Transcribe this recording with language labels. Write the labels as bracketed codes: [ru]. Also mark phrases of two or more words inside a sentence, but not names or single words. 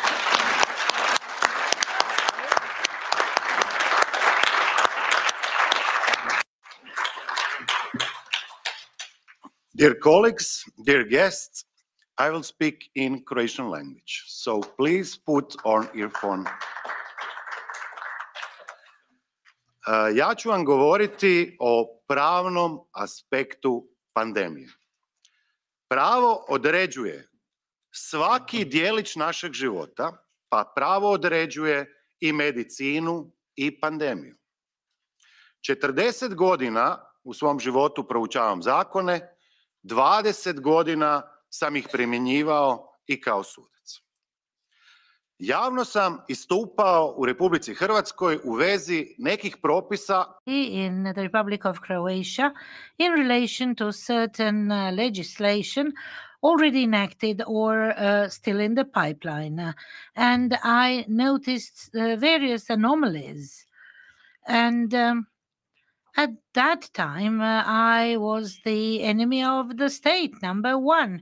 [en] Dear colleagues, dear guests, I will speak in Croatian language, so please put on earphone. [hr] Ja ću vam govoriti o pravnom aspektu pandemije. Pravo određuje svaki dijelić našeg života, pa pravo određuje i medicinu i pandemiju. 40 godina u svom životu proučavam zakone, 20 godina sam ih primjenjivao i kao sudac. Javno sam istupao u Republici Hrvatskoj u vezi nekih propisa [en] in the Republic of Croatia in relation to certain legislation already enacted or still in the pipeline. And I noticed various anomalies. And at that time, I was the enemy of the state, number one.